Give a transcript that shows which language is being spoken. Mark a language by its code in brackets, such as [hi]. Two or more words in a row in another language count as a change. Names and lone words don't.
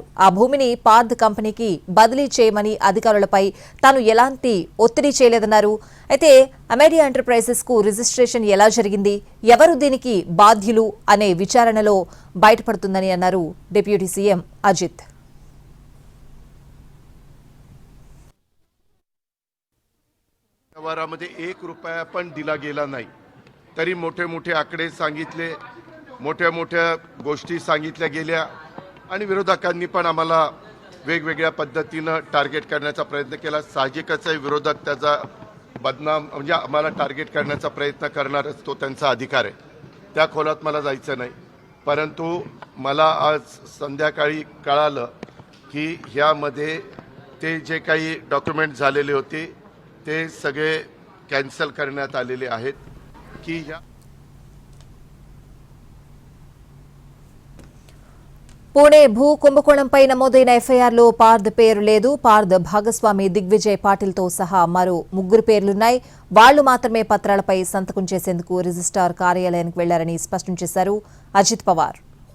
[te] ఆ భూమిని పార్థ్ కంపెనీకి బదిలీ చేయమని అధికారులపై తాను ఎలాంటి ఒత్తిడి చేయలేదన్నారు. అయితే అమేడియా ఎంటర్ప్రైజెస్ కు రిజిస్ట్రేషన్ ఎలా జరిగింది, ఎవరు దీనికి బాధ్యులు అనే విచారణలో బయటపడుతుందని అన్నారు డిప్యూటీ సీఎం అజిత్. [mr] व्यवहारामध्ये ₹1 पण दिला गेला नाही, तरी मोठे मोठे आकडे सांगितले, मोठ्या मोठ्या गोष्टी सांगितल्या गेल्या आणि विरोधकांनी पण आम्हाला वेगवेगळ्या पद्धतीनं टार्गेट करण्याचा प्रयत्न केला. साहजिकच आहे, विरोधक त्याचा बदनाम म्हणजे आम्हाला टार्गेट करण्याचा प्रयत्न करणारच, तो त्यांचा अधिकार आहे, त्या खोलात मला जायचं नाही. परंतु मला आज संध्याकाळी कळालं की ह्यामध्ये ते जे काही डॉक्युमेंट झालेले होते ते सगळे कॅन्सल करण्यात आलेले आहेत. की ह्या [te] పూణే భూ కుంభకోణంపై నమోదైన ఎఫ్ఐఆర్లో పార్థ్ పేరు లేదు. పార్థ్ భాగస్వామి దిగ్విజయ్ పాటిల్తో సహా మరో 3 పేర్లున్నాయి. వాళ్లు మాత్రమే పత్రాలపై సంతకం చేసేందుకు రిజిస్ట్రార్ కార్యాలయానికి వెళ్లారని స్పష్టం చేశారు అజిత్ పవార్.